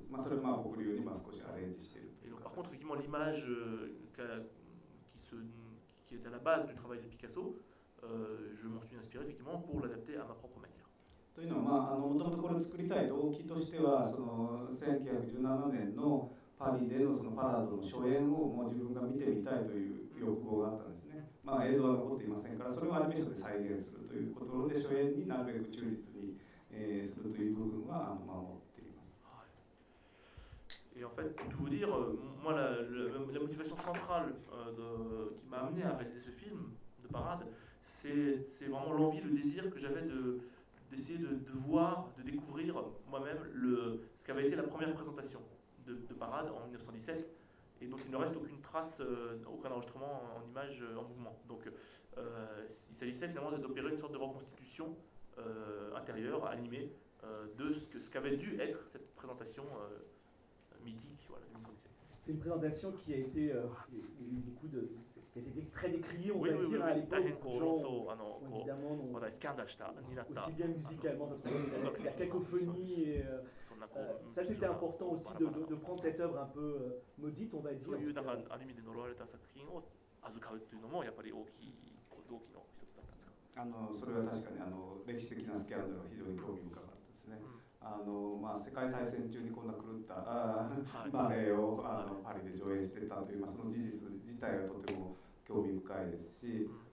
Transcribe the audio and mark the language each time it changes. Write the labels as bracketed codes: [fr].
[fr] Et donc, par contre, effectivement, l'image qui est à la base du travail de Picasso, je m'en suis inspiré effectivement pour l'adapter à ma propre manière. [ja] というのは、もともとこれを作りたい動機としては、その1917年のパリでのそのパラードの初演をもう自分が見てみたいという欲望があったんですね。まあ、映像は残っていませんから、それをアニメーションで再現するということで、初演になるべく忠実に、するという部分は守っています。 [fr] はい。Et en fait, pour tout vous dire, moi, la motivation centrale qui m'a amené à réaliser ce film de parade, c'est vraiment l'envie, le désir que j'avais d'essayer de voir, de découvrir moi-même ce qu'avait été la première présentation de Parade en 1917, et dont il ne reste aucune trace, aucun enregistrement en image, en mouvement. Donc il s'agissait finalement d'opérer une sorte de reconstitution intérieure, animée, de ce qu'avait dû être cette présentation mythique, voilà, de 1917. C'est une présentation qui a été beaucoup de... C'était très décrié, on va dire, à l'époque. Les gens, évidemment, aussi bien musicalement, la cacophonie. Ça, c'était important aussi de prendre cette œuvre un peu maudite, on va dire. Il y a eu un anime de Noroa Leta Sakurin, et il y a eu un autre qui est un peu plus grand. C'est vrai, c'est un scandale [ja] まあ、世界大戦中にこんな狂ったバレエをパリで上演していたという、まあ、その事実自体がとても興味深いですし、